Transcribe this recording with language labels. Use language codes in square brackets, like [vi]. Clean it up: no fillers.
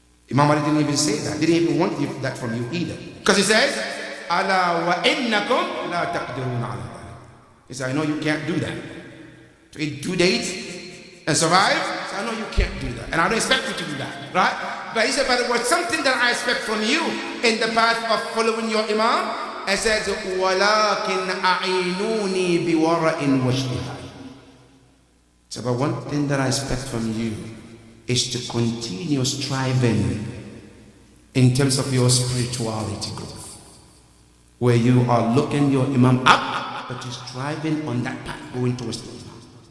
[en] Imam Ali didn't even say that. Didn't even want that from you either. Because he says, [ar] Ala wa innakum la taqdiruna ala dhalik. [en] He said, I know you can't do that. To eat 2 dates and survive? He said, I know you can't do that. And I don't expect you to do that. Right? But he said, but it was something that I expect from you in the path of following your Imam. He says, [ar] وَلَكِنْ أَعِينُونِي بِوَرَئٍ وَاجْتِهَادٍ. [en] So, but one thing that I expect from you is to continue striving in terms of your spirituality growth, where you are looking your Imam up, but you're striving on that path, going towards the Imam.